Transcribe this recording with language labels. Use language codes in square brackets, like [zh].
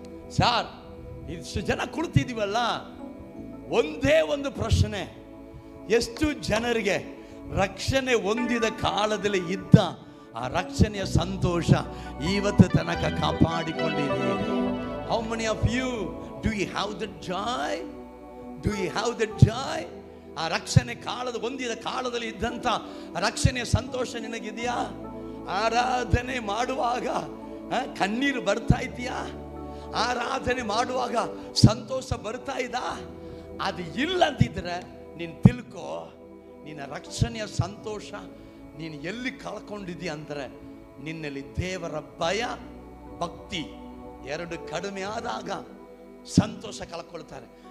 [kn] Sir, ಇಷ್ಟು ಜನ ಕುಳಿತಿದೀವಲ್ಲ, ಒಂದೇ ಒಂದು ಪ್ರಶ್ನೆ, ಎಷ್ಟು ಜನರಿಗೆ ರಕ್ಷಣೆ ಹೊಂದಿದ ಕಾಲದಲ್ಲಿ ಇದ್ದ ಆ ರಕ್ಷಣೆಯ ಸಂತೋಷ ಇವತ್ತು ತನಕ ಕಾಪಾಡಿಕೊಂಡಿದ್ದೀರಿ? [en] How many of you do you have the joy? Do you have the joy? [kn] ಆ ರಕ್ಷಣೆ ಹೊಂದಿದ ಕಾಲದಲ್ಲಿ ಇದ್ದಂತ ರಕ್ಷಣೆಯ ಸಂತೋಷ ನಿನಗಿದೆಯಾ? ಆರಾಧನೆ ಮಾಡುವಾಗ ಕಣ್ಣೀರು ಬರ್ತಾ ಇದೆಯಾ? ಆರಾಧನೆ ಮಾಡುವಾಗ ಸಂತೋಷ ಬರ್ತಾ ಇದಾ? ಅದು ಇಲ್ಲ ಅಂತಿದ್ರೆ ನೀನು ತಿಳ್ಕೋ, ನಿನ್ನ ರಕ್ಷಣೆಯ ಸಂತೋಷ ನೀನು ಎಲ್ಲಿ ಕಳ್ಕೊಂಡಿದ್ದೀಯ ಅಂದರೆ ನಿನ್ನಲ್ಲಿ ದೇವರ ಭಯ ಭಕ್ತಿ ಎರಡು ಕಡಿಮೆ ಆದಾಗ ಸಂತೋಷ ಕಳ್ಕೊಳ್ತಾರೆ.